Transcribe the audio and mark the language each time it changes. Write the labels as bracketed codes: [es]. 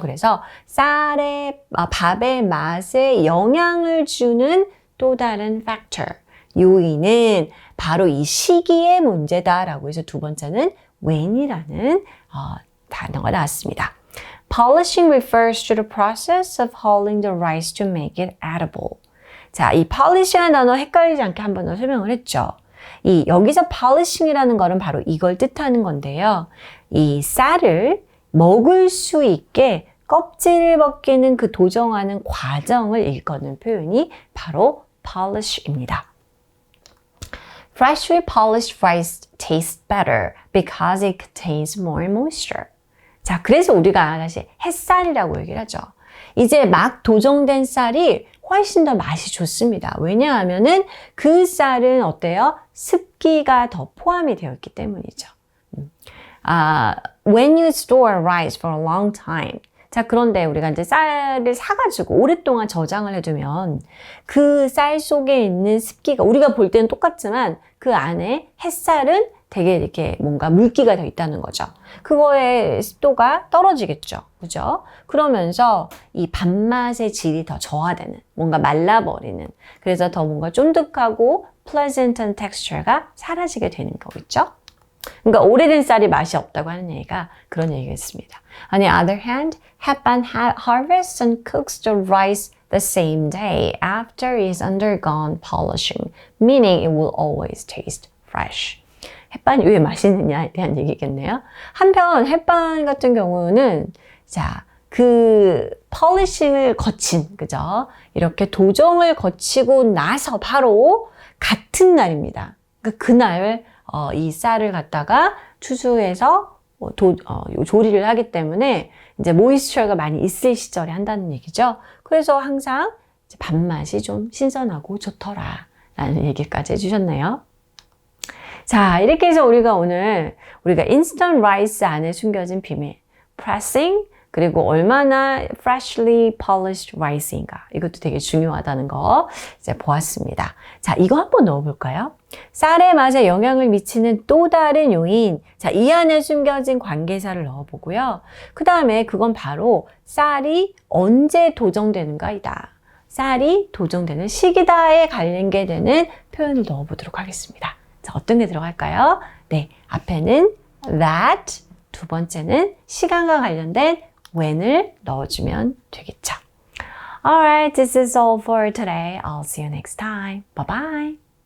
[ko] 그래서 밥의 맛에 영향을 주는 또 다른 factor, 요인은 바로 이 시기의 문제다라고 해서 두 번째는 when이라는 단어가 나왔습니다. [en] Polishing refers to the process of hulling the rice to make it edible. [ko] 자, 이 polish라는 단어 헷갈리지 않게 한 번 더 설명을 했죠. 여기서 polishing이라는 거는 바로 이걸 뜻하는 건데요. 이 쌀을 먹을 수 있게 껍질을 벗기는 그 도정하는 과정을 일컫는 표현이 바로 polish입니다. [en] Freshly polished rice tastes better because it contains more moisture. [ko] 자, 그래서 우리가 다시 햇쌀이라고 얘기를 하죠. 이제 막 도정된 쌀이 훨씬 더 맛이 좋습니다. 왜냐하면은 그 쌀은 어때요? 습기가 더 포함이 되어 있기 때문이죠. [en] When you store rice for a long time. [ko] 자, 그런데 우리가 이제 쌀을 사가지고 오랫동안 저장을 해두면 그 쌀 속에 있는 습기가 우리가 볼 때는 똑같지만 그 안에 햇살은 되게 이렇게 뭔가 물기가 더 있다는 거죠. 그거의 습도가 떨어지겠죠. 그죠? 그러면서 이 밥맛의 질이 더 저하되는, 뭔가 말라버리는, 그래서 더 뭔가 쫀득하고 pleasant한 texture가 사라지게 되는 거겠죠? 그러니까 오래된 쌀이 맛이 없다고 하는 얘기가 그런 얘기겠습니다. [en] On the other hand, 햇반 harvests and cooks the rice the same day after it is undergone polishing, meaning it will always taste fresh. [ko] 햇반이 왜 맛있느냐에 대한 얘기겠네요. 한편 햇반 같은 경우는 자, 그 폴리싱을 거친, 그죠? 이렇게 도정을 거치고 나서 바로 같은 날입니다. 그러니까 그날 이 쌀을 갖다가 추수해서 조리를 하기 때문에 이제 모이스처가 많이 있을 시절에 한다는 얘기죠. 그래서 항상 밥맛이 좀 신선하고 좋더라 라는 얘기까지 해주셨네요. 자, 이렇게 해서 우리가 instant rice 안에 숨겨진 비밀, pressing, 그리고 얼마나 [en] freshly polished rice [ko] 인가, 이것도 되게 중요하다는 거 이제 보았습니다. 자, 이거 한번 넣어볼까요? 쌀의 맛에 영향을 미치는 또 다른 요인, 자, 이 안에 숨겨진 관계사를 넣어보고요. 그 다음에 그건 바로 쌀이 언제 도정되는가이다. 쌀이 도정되는 시기다에 관련되는 표현을 넣어보도록 하겠습니다. 자, 어떤 게 들어갈까요? 네, 앞에는 that, 두 번째는 시간과 관련된 when을 넣어주면 되겠죠. [en] Alright, this is all for today. I'll see you next time. Bye bye.